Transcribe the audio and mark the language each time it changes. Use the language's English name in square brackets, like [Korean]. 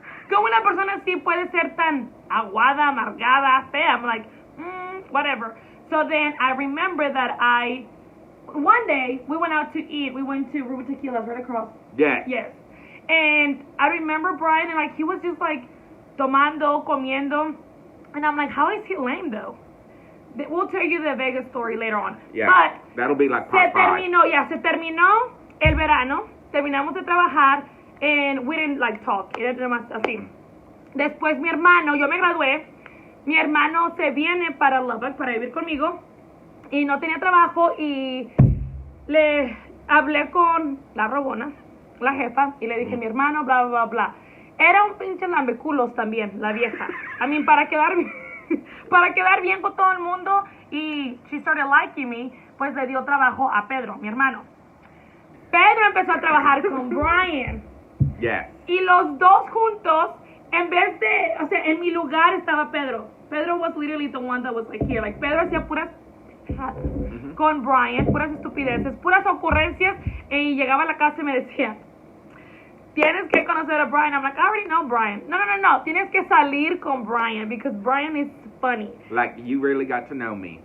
[Spanish] ¿Cómo una persona así puede ser tan aguada, amargada, fea? [English] I'm like, whatever. So then I remember that one day, we went out to eat. We went to Ruby Tequila's right across. Yeah. Yes. And I remember Brian, and like he was just like [Spanish] tomando, comiendo. [English] And I'm like, how is he lame though? We'll tell you the Vegas story later on. Yeah. But that'll be like part 5. [Spanish] Se terminó el verano. Terminamos de trabajar. [English] And we didn't like talk. [Spanish] Era más así. Después mi hermano, yo me gradué. Mi hermano se viene para Lubbock para vivir conmigo. Y no tenía trabajo. Y le hablé con la robona, la jefa. Y le dije, mi hermano, bla, bla, bla. Era un pinche lambeculos también, la vieja. [English] I mean, [Spanish] para quedar bien con todo el mundo. Y [English] she started liking me. [Spanish] Pues le dio trabajo a Pedro, mi hermano. Pedro empezó a trabajar con Brian. Yeah. Y los dos juntos, en vez de, o sea, en mi lugar estaba Pedro. [English] Pedro was literally the one that was like here. [Spanish] Like, Pedro hacía puras con Brian, puras estupideces, puras ocurrencias. Y llegaba a la casa y me decía, tienes que conocer a Brian. [English] I'm like, I already know Brian. [Spanish] No. Tienes que salir con Brian [English] because Brian is funny. Like, you really got to know me.